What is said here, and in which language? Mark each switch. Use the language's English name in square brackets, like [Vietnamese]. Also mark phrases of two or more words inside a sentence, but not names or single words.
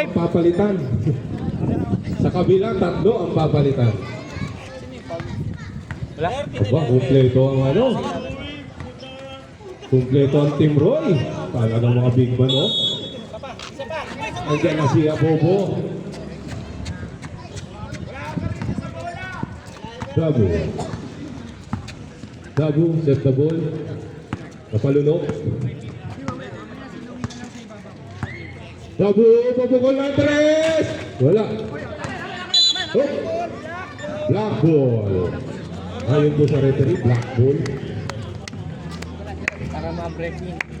[Filipino] ang papalitan. Sa kabila, 3 ang papalitan. Wala? Aba, kumpleto ang ano. Kumpleto ang Team Roy. Talagang mga [English] big man, [Filipino] oh. Nandiyan na si Abobo. Dabu. Dabu, [English] set the ball. [Filipino] Napalunok. Dabu, pabukol ng 3. Wala. [English] Oh. Black ball. [Filipino] Ayon po sa referee, [English] black ball. [Filipino] Para ma-breaking.